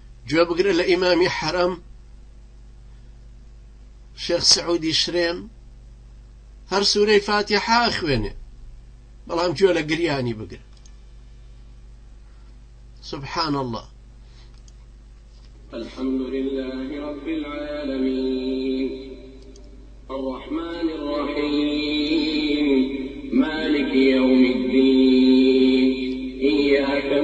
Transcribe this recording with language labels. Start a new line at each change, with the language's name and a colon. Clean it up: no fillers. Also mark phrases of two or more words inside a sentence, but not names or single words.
Central Kurdish: گوێ بگرە لە ئیمامی حەرەم شێخ سعودی شرێن هەر سوورەی فاتیحە خوێنێ، بەڵام گوێ لە گریانی بگرە.
Arabic: سبحان الله. الحمد لله رب العالمين الرحمن الرحيم مالك يوم الدين إياك